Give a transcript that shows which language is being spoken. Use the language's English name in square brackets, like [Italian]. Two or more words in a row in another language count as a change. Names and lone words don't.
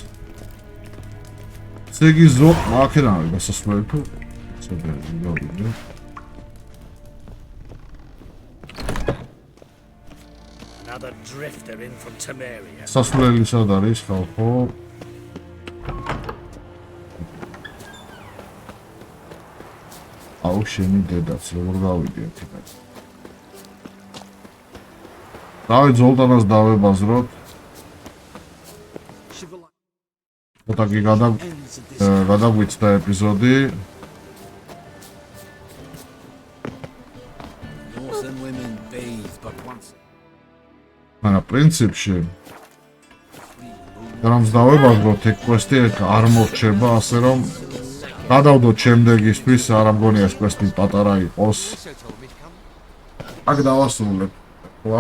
[Georgian] ესე იგი აქედან არის გასასვლელი თუ ცოტა გავიდე. [English] Another drifter in from Temeria. [Georgian] სასვლელი სად არის ხალხო? აუ შენი დედაც როგორ გავიდე აქედან. დავით ზოლტანას დავებაზროთ. ცოტა კი გადაგვიწყდა ეპიზოდი. [English] Northern women bathe but once. [Georgian] მაგრამ პრინციპში რამს დავებაზროთ ეგ კვესტი არ მორჩება, ასე რომ გადავდოთ შემდეგისთვის, არ ამგონია ეს კვესტი პატარა იყოს. აქ დავასრულებ. ხო?